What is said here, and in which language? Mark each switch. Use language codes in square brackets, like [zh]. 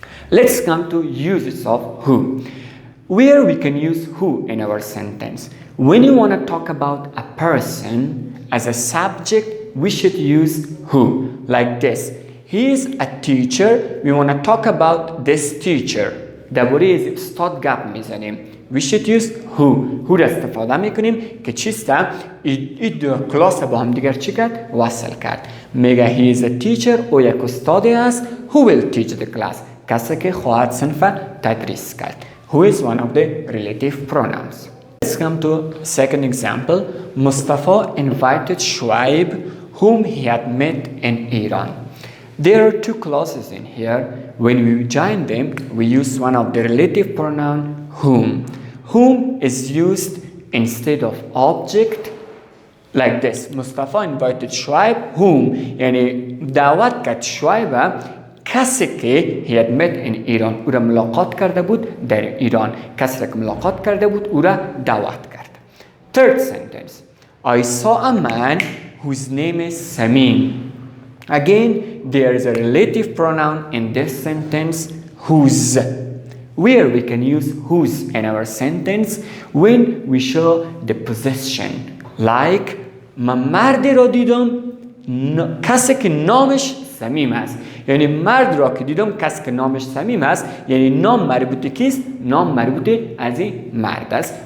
[en] Let's come to uses of who. Where we can use who in our sentence. When you want to talk about a person as a subject, we should use who, like this. He is a teacher. We want to talk about this teacher. [fa] درباره استاد گپ میزنیم. [en] We should use who [fa] را استفاده میکنیم که چیسته این دو کلاس با هم دیگر چی کرد؟ وصل کرد. میگه [en] he is a teacher، [fa] او یک استادی است. [en] Who will teach the class؟ [fa] کسی که خواهد صنف تدریس کرد. [en] Who is one of the relative pronouns. Let's come to second example. Mustafa invited Shuaib, whom he had met in Iran. There are two clauses in here. When we join them, we use one of the relative pronoun whom. Whom is used instead of object like this. Mustafa invited Shuaib, whom [fa] یعنی دعوت کرد شعیب کسی که [en] he had met in Iran [fa] او را ملاقات کرده بود در ایران. کسی را که ملاقات کرده بود او را دعوت کرد. [en] Third sentence. I saw a man whose name is Samin. Again, there is a relative pronoun in this sentence, whose. Where we can use whose in our sentence when we show the possession. [fa] Like من مردی را دیدم کسی که نامش سمیم است. یعنی مرد را که دیدم کسی که نامش سمیم است، یعنی نام مربوط کیست؟ نام مربوط از این مرد است.